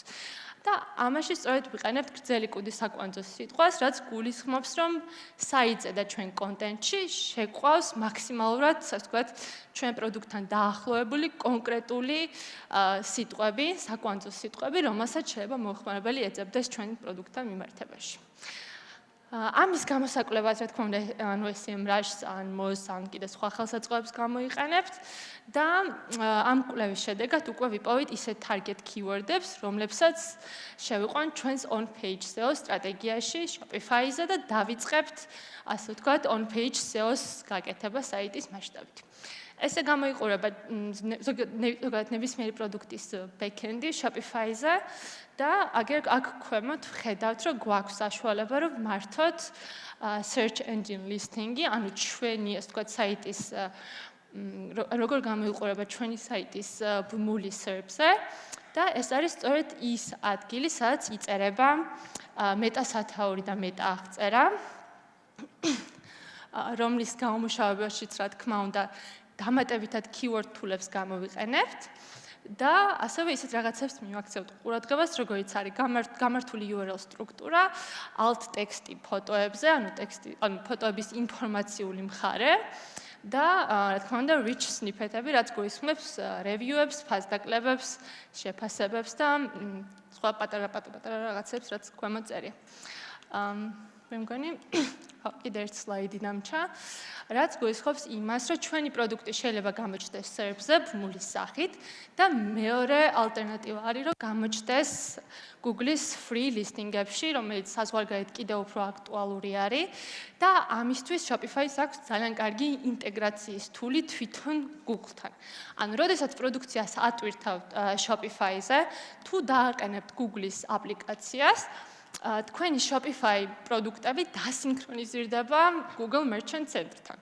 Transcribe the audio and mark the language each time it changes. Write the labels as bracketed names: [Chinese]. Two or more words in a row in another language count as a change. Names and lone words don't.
[Georgian] და ამაში სწორედ ვიყენებთ გრძელი კუდის საკვანძო სიტყვას, რაც გულისხმობს, რომ საიტზე და ჩვენ კონტენტში შეყვავს მაქსიმალურად, ასე ვთქვათ, ჩვენ პროდუქტთან დაახლოებული კონკრეტული სიტყვები, საკვანძო სიტყვები, რომელსაც შეიძლება მომხმარებელი ეძებდეს ჩვენ პროდუქტთან მიმართებაში. ამის გამოსაკვლევად, რა თქმა უნდა, ანუ SEMrush-ს, ან Moz, ან კიდე სხვა ხელსაწყოებს გამოიყენებთ და ამ კვლევის შედეგად უკვე ვიპოვით ისეთ [English] target keyword- [Georgian] ებს, რომლებსაც შევიყვანთ ჩვენს [English] on-page SEO [Georgian] სტრატეგიაში Shopify-ზე და დავიწყებთ, ასე ვთქვათ, [English] on-page SEO- [Georgian] ს გაკეთება საიტის მასშტაბით. ესე გამოიყურება ზოგადად ნებისმიერი პროდუქტის back-end-ი Shopify-ზე და აქ ქვემოთ ვხედავთ, რომ გვაქვს საშუალება, რომ მართოთ [English] search engine listing- [Georgian] ი, ანუ ჩვენი, ასე ვთქვათ, საიტის როგორ გამოიყურება ჩვენი საიტის ბმული SERP-ზე და ეს არის სწორედ ის ადგილი, სადაც იწერება მეტასათაური და მეტააღწერა, რომლის გამომუშავებაშიც, რა თქმა უნდა, დამატებითად [English] keyword tool- [Georgian] ებს გამოვიყენებთ და ასევე ისეთ რაღაცებს მივაქცევთ ყურადღებას, როგორიც არის გამართული URL სტრუქტურა, alt ტექსტი ფოტოებზე, ანუ ფოტოების ინფორმაციული მხარე და რა თქმა უნდა [English] rich snippet- [Georgian] ები, რაც გულისხმობს review-ებს, ფასდაკლებებს, შეფასებებს და სხვა პატარა რაღაცებს, რაც ქვემოთ წერია. მე მგონი კიდე ერთ სლაიდი დამჩა, რაც გულისხმობს იმას, რომ ჩვენი პროდუქტი შეიძლება გამოჩნდეს SERP-ზე ბმულის სახით და მეორე ალტერნატივა არის, რომ გამოჩნდეს Google-ის [English] free listing- [Georgian] ებში, რომელიც საზღვარგარეთ კიდევ უფრო აქტუალური არის და ამისთვის Shopify-ს აქვს ძალიან კარგი ინტეგრაციის თული თვითონ Google-თან. ანუ, როდესაც პროდუქციას ატვირთავთ Shopify-ზე, თუ დააყენებთ Google-ის აპლიკაციას, თქვენი Shopify პროდუქტები დასინქრონიზირდება Google Merchant Center-თან.